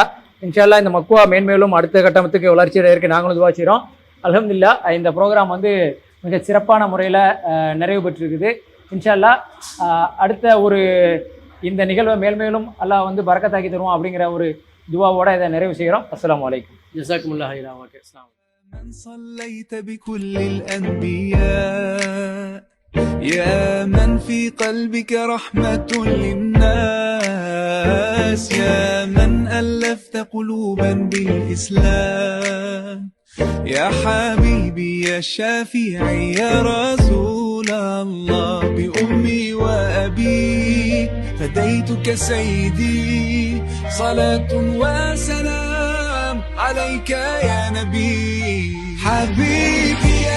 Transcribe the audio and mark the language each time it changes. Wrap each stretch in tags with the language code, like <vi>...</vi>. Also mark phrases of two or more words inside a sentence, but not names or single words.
<ta>இன்ஷால்லா இந்த மக்குவா மேன்மேலும் அடுத்த கட்டமத்துக்கு வளர்ச்சி அடையிறதுக்கு நாங்களும் துவா செய்கிறோம். அல்ஹம்துலில்லாஹ் இந்த ப்ரோக்ராம் மிக சிறப்பான முறையில் நிறைவு பெற்றிருக்குது. இன்ஷால்லா அடுத்த இந்த நிகழ்வை மேல்மேலும் அல்லாஹ் பரக்கத்தாக்கி தருவோம் அப்படிங்கிற ஒரு துவாவோட இதை நிறைவு செய்கிறோம்.</ta> <ar>السلام عليكم. جزاكم الله خيرا. من صليت بكل الأنبياء يا من في قلبك رحمة للناس يا من ألفت قلوبا بالإسلام يا حبيبي يا شافعي يا رسول الله بأمي وأبي فديتك سيدي صلاة وسلام عليك يا نبي حبيبي</ar>